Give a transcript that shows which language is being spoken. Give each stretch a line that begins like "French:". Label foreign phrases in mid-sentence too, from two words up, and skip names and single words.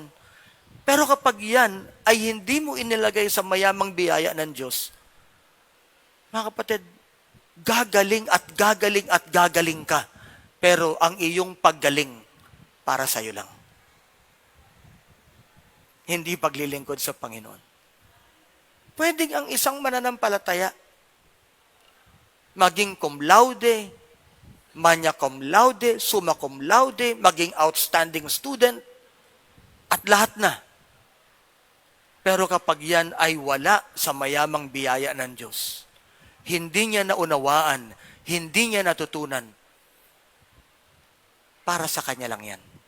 Filipino: Pero kapag yan ay hindi mo inilagay sa mayamang biyaya ng Diyos, mga kapatid, gagaling at gagaling at gagaling ka. Pero ang iyong paggaling para sa iyo lang. Hindi paglilingkod sa Panginoon. Pwedeng ang isang mananampalataya maging
Latin: cum laude, magna cum laude, summa cum laude,
Filipino: maging
English: outstanding student,
Filipino: at lahat na. Pero kapag yan ay wala sa mayamang biyaya ng Diyos, hindi niya naunawaan, hindi niya natutunan, para sa kanya lang yan.